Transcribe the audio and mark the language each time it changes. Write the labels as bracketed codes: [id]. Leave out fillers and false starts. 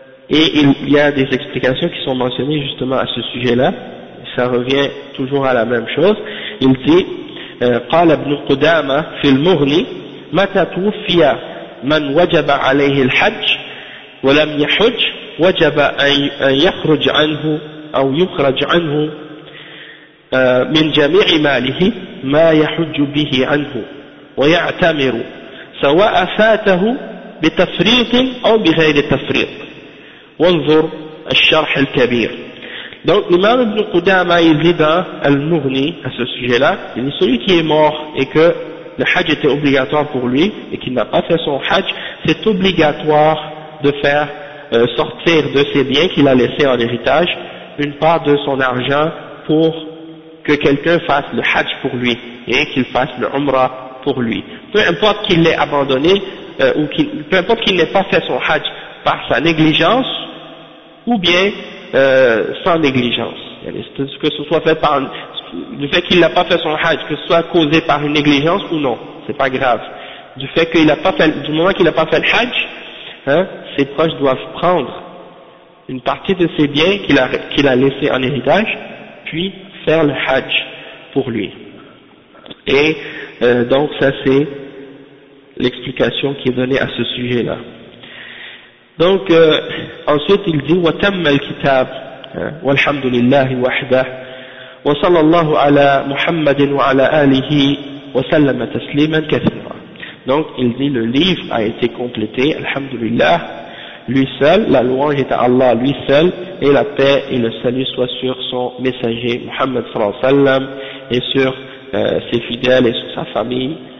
[fr] Et il y a des explications qui sont mentionnées justement à ce sujet-là. Ça revient toujours à la même chose. Il dit, [ar] قال ابن قدامة في المغني متى توفي من وجب عليه الحج ولم يحج وجب أن يخرج عنه أو يخرج عنه من جميع ماله ما يحج به عنه ويعتمر سواء فاته بتفريط أو بغير تفريط وانظر الشرح الكبير. [fr] Donc l'imam ibn Qudama il dit dans Al-Mughni à ce sujet-là, il dit celui qui est mort et que le hajj était obligatoire pour lui et qu'il n'a pas fait son hajj, c'est obligatoire de faire sortir de ses biens qu'il a laissés en héritage une part de son argent pour que quelqu'un fasse le hajj pour lui et qu'il fasse le umrah pour lui. Peu importe qu'il l'ait abandonné peu importe qu'il n'ait pas fait son hajj par sa négligence ou bien sans négligence. Que ce soit fait par du fait qu'il n'a pas fait son hajj, que ce soit causé par une négligence ou non, c'est pas grave. Du fait qu'il n'a pas fait, du moment qu'il n'a pas fait le hajj, hein, ses proches doivent prendre une partie de ses biens qu'il a laissé en héritage, puis faire le hajj pour lui. Et donc ça c'est l'explication qui est donnée à ce sujet-là. Donc ensuite il dit [ar] وتم الكتاب والحمد لله وحده وصلى الله على محمد وعلى آله وسلم تسليما كثيرا. [fr] Donc il dit le livre a été complété, alhamdulillah, lui seul, la louange est à Allah lui seul, et la paix et le salut soit sur son messager Muhammad sallallahu alayhi wa sallam, et sur ses fidèles et sur sa famille.